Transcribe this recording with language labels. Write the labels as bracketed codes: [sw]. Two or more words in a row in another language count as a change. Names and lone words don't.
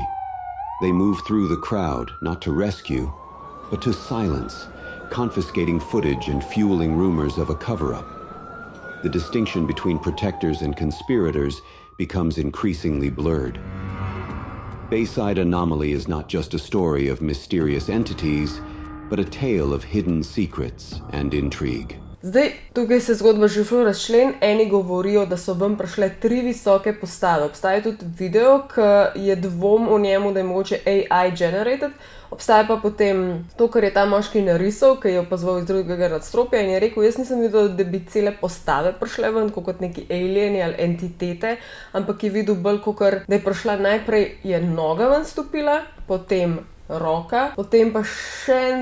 [en] They move through the crowd, not to rescue, but to silence, confiscating footage and fueling rumors of a cover-up. The distinction between protectors and conspirators becomes increasingly blurred. Bayside Anomaly is not just a story of mysterious entities, but a tale of hidden secrets and intrigue. [sl] Zdaj, tukaj se zgodba že ful razčlen, eni govorijo, da so ven prišle 3 visoke postave. Obstaja tudi video, ki je dvom v njemu, da je mogoče [en] AI generated. [sl] Obstaja pa potem to, kar je ta moški narisal, ki je opazoval iz drugega nadstropja in je rekel, jaz nisem videl, da bi cele postave prišle ven, kot neki alieni ali entitete, ampak je videl bolj kakor, da je prišla najprej je noga ven stopila, potem roka, potem pa še